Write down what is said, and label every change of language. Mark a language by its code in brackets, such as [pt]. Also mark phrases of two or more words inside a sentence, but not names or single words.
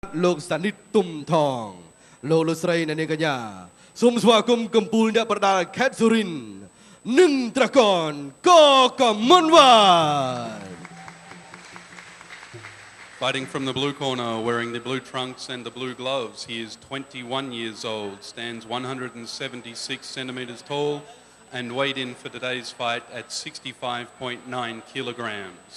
[km] លោកសានិតទុំថងលោកលោកស្រីអ្នកនាងកញ្ញាសូមស្វាគមន៍កំពូលអ្នកប្រដាល់ខេត្តសុរិនទ្រនិងត្រកនកកមុនវ៉ា [en] Fighting from the blue corner, wearing the blue trunks and the blue gloves, he is 21 years old, stands 176 centimeters tall, and weighed in for today's fight at 65.9 kilograms.